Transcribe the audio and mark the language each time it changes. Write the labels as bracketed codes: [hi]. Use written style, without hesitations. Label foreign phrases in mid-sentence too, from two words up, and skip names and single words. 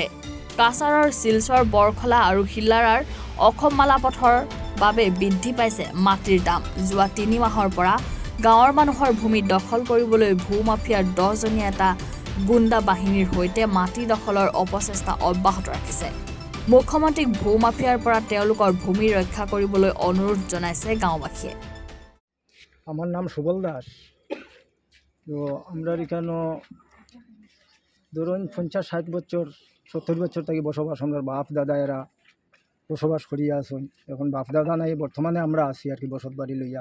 [as] কাছাৰৰ শিলচৰ বৰখলা আৰু হিল্লাৰাৰ অসম মালা পথৰ বাবে বৃদ্ধি পাইছে মাটিৰ দাম। যোৱা ৩ মাহৰ পৰা গাঁৱৰ মানুহৰ ভূমি দখল কৰিবলৈ ভূমাফিয়াৰ 10জনীয়া এটা গুণ্ডা বাহিনীৰ সৈতে মাটি দখলৰ অপচেষ্টা অব্যাহত ৰাখিছে। মুখ্যমন্ত্ৰীক ভূমাফিয়াৰ পৰা তেওঁলোকৰ ভূমি ৰক্ষা কৰিবলৈ অনুৰোধ জনাইছে গাঁওবাসীয়ে। [bn] আমার নাম সুবল দাস। তো আমরা এখানে ধরুন 50-60 বছর 70 বছর থেকে বসবাস, আমরা বাপ দাদা এরা বসবাস করিয়া আসুন। এখন বাপ দাদা নাই, বর্তমানে আমরা আছি আর কি বসত বাড়ি লইয়া।